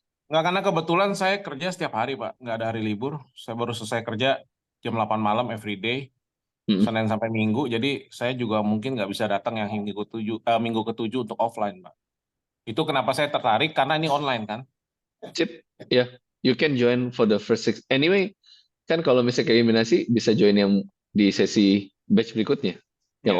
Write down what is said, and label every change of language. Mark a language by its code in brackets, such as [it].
[id] Enggak, karena kebetulan saya kerja setiap hari, Pak. Nggak ada hari libur. Saya baru selesai kerja jam 8 malam [en] every day. [id] Senin sampai Minggu. Jadi saya juga minggu nggak bisa datang yang minggu ke-7 untuk offline, Pak. Itu kenapa saya tertarik, karena ini online kan. [en] Sip, ya, you can join for the first 6. [id] Anyway, kan kalau misalnya eliminasi bisa join yang di sesi batch berikutnya, yang